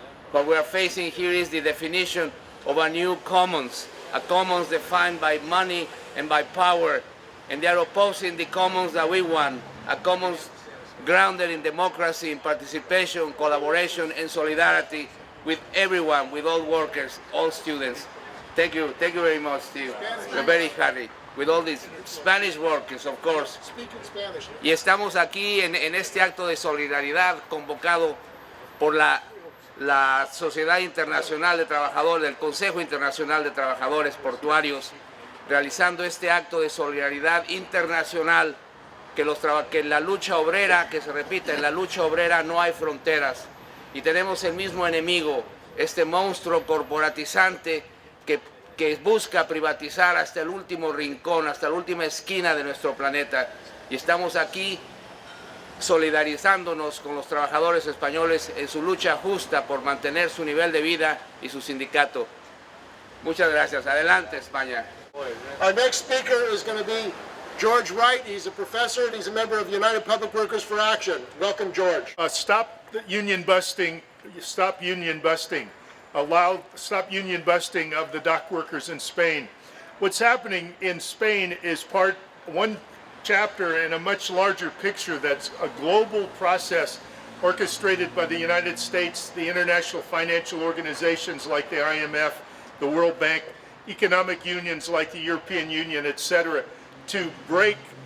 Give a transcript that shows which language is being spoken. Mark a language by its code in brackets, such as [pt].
[en] What we are facing here is the definition of a new commons, a commons defined by money and by power, and they are opposing the commons that we want, a commons grounded in democracy, in participation, collaboration, and solidarity with everyone, with all workers, all students. Thank you very much, Steve. We're very happy with all these Spanish workers, of course. Speak in Spanish. [es] Y estamos aquí en este acto de solidaridad convocado por la Sociedad Internacional de Trabajadores, el Consejo Internacional de Trabajadores Portuarios, realizando este acto de solidaridad internacional, que en la lucha obrera, que se repita, en la lucha obrera no hay fronteras, y tenemos el mismo enemigo, este monstruo corporatizante que busca privatizar hasta el último rincón, hasta la última esquina de nuestro planeta. Y estamos aquí solidarizándonos con los trabajadores españoles en su lucha justa por mantener su nivel de vida y su sindicato. Muchas gracias. Adelante, España. [en] Our next speaker is going to be George Wright. He's a professor and he's a member of United Public Workers for Action. Welcome, George. Stop union busting. Stop union busting. Stop union busting of the dock workers in Spain. What's happening in Spain is one chapter in a much larger picture that's a global process orchestrated by the United States, the international financial organizations like the IMF, the World Bank, economic unions like the European Union, etc., to break